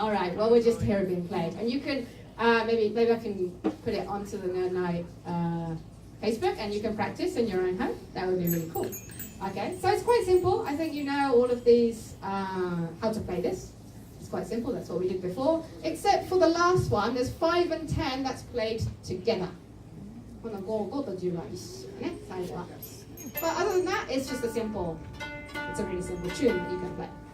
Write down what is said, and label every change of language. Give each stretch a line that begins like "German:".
English: Alright, well we'll just hear it being played. And you can, maybe I can put it onto the Nerd Night Facebook and you can practice in your own home. That would be really cool. Okay, so it's quite simple. I think you know all of these, how to play this. It's quite simple, that's what we did before. Except for the last one, there's 5 and 10 that's played together.
Japanese: この5と10は一緒ね、最後は。
English: But other than that, it's just a simple, it's a really simple tune that you can play.